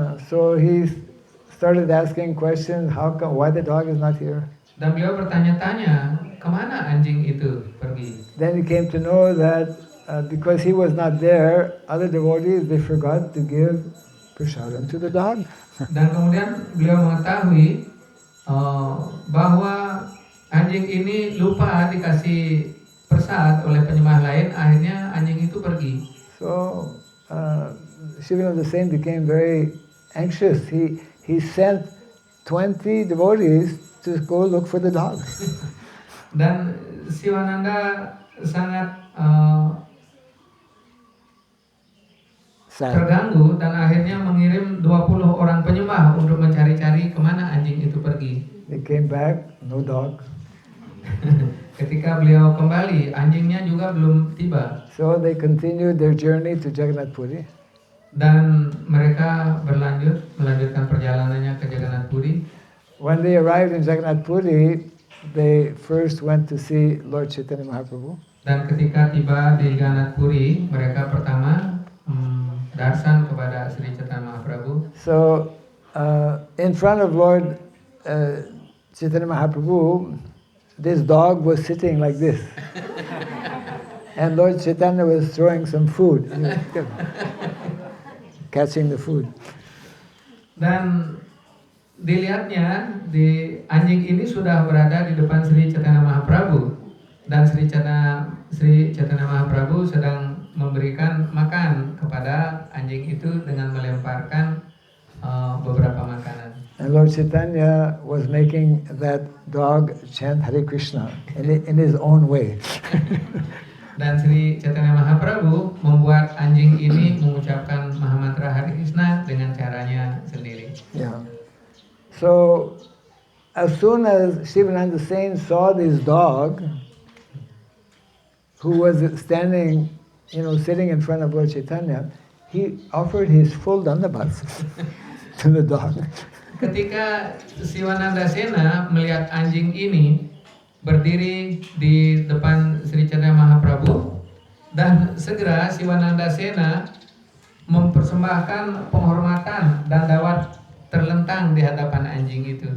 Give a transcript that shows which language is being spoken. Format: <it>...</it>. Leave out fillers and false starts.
<en>So he started asking questions. Why the dog is not here?</en> <id>Dan beliau bertanya-tanya, kemana anjing itu pergi?</id> <en>Then he came to know that because he was not there, other devotees they forgot to give prasadam to the dog.</en> <id>Dan kemudian beliau mengetahui bahwa anjing ini lupa dikasih persad oleh penyembah lain, akhirnya anjing itu pergi.</id> <en>So Shivananda Sen became very anxious. He sent 20 devotees to go look for the dog.</en> <id>Dan Siwananda sangat terganggu dan akhirnya mengirim 20 orang penyembah untuk mencari-cari kemana anjing itu pergi.</id> <en>They came back, no dog.</en> <id>Ketika beliau kembali, anjingnya juga belum tiba.</id> <en>So they continued their journey to Jagannath Puri.</en> <id>Dan mereka melanjutkan perjalanannya ke Jagannath Puri.</id> <en>When they arrived in Jagannath Puri, they first went to see Lord Chaitanya Mahaprabhu.</en> <id>Dan ketika tiba di Jagannath Puri, mereka pertama darsan kepada Sri Chaitanya Mahaprabhu.</id> <en>So in front of Lord Chaitanya Mahaprabhu, this dog was sitting like this. And Lord Chaitanya was throwing some food. He was catching the food.</en> <id>Dan dilihatnya, anjing ini sudah berada di depan Sri Chaitanya Mahaprabhu. Dan Sri Chaitanya Mahaprabhu sedang memberikan makan kepada anjing itu dengan melemparkan beberapa makanan.</id> <en>And Lord Chaitanya was making that dog chant Hare Krishna in his own way.</en> <id>Dan Sri Chaitanya Mahaprabhu membuat anjing ini mengucapkan Mahamantra Hare Krishna dengan caranya sendiri.</id> <en>Yeah. So as soon as Shivananda Sen saw this dog, who was standing, sitting in front of Lord Chaitanya, he offered his full dandavats. to the dog.</en> <id>Ketika Siwanandasena melihat anjing ini berdiri di depan Sri Chaitanya Mahaprabhu, dan segera Siwanandasena mempersembahkan penghormatan dan dawat terlentang di hadapan anjing itu.</id>